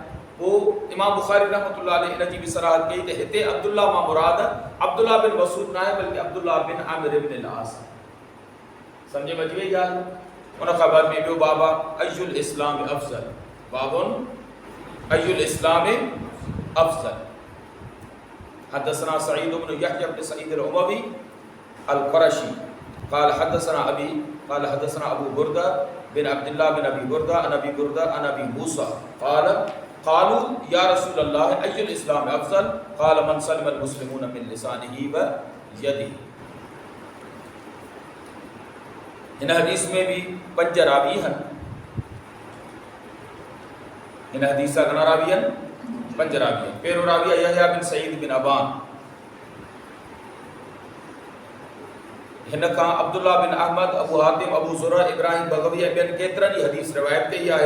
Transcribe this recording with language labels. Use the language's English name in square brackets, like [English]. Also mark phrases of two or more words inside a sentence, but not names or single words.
[Sindhi] पोइ इमाम बुखारी रहमतुल्लाह अलैह इन जी बि सराहत कई त हिते अब्दुल्ला मां मुराद अब्दुल्ला बिन मसूद न आहे, बल्कि अब्दुल्ला बिन आमिर इब्न अल-आस। सम्झ में अची वई ॻाल्हि? उन खां बाद में ॿियो [Arabic] باب أي الإسلام أفضل, باب أي الإسلام أفضل. حدثنا سعيد بن يحيى بن سعيد الأموي القرشي قال حدثنا أبي قال حدثنا أبو بردة بن عبد الله بن أبي بردة عن أبي بردة عن أبي موسى قال قالوا يا رسول الله أي الإسلام أفضل قال من سلم المسلمون من لسانه ويده. [Sindhi] हिन हदीस में भी 5 रावी आहिनि। हिन हदीस जा घणा रावी आहिनि? 5 रावी आहिनि। पहिरियों रावी आहे यहया बिन सईद बिन अबान। हिन खां अब्दुल्ला बिन अहमद, अबू हातिम, अबू ज़ुरा, इब्राहिम बग़वी ऐं ॿियनि केतिरनि ई हदीस रिवायत कई आहे।